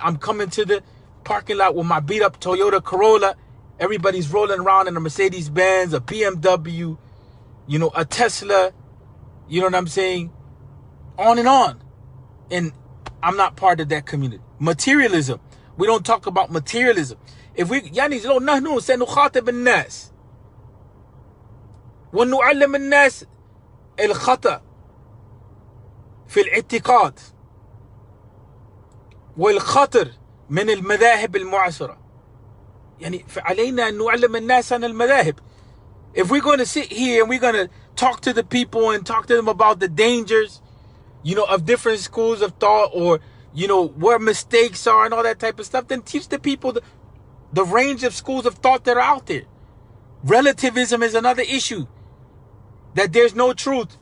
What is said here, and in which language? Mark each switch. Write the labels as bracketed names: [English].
[English] I'm coming to the parking lot with my beat up Toyota Corolla. Everybody's rolling around in a Mercedes Benz, a BMW, you know, a Tesla. You know what I'm saying? On and on. And I'm not part of that community. Materialism. We don't talk about materialism. If we [Arabic] يعني لو نحن سنخاطب الناس ونعلم الناس الخطأ في الاعتقاد والخطر من المذاهب المعاصرة يعني فعلينا أن نعلم الناس عن المذاهب. [English] If we're going to sit here and we're going to talk to the people and talk to them about the dangers, you know, of different schools of thought, or, you know, where mistakes are and all that type of stuff, then teach the people the range of schools of thought that are out there. Relativism is another issue. That there's no truth.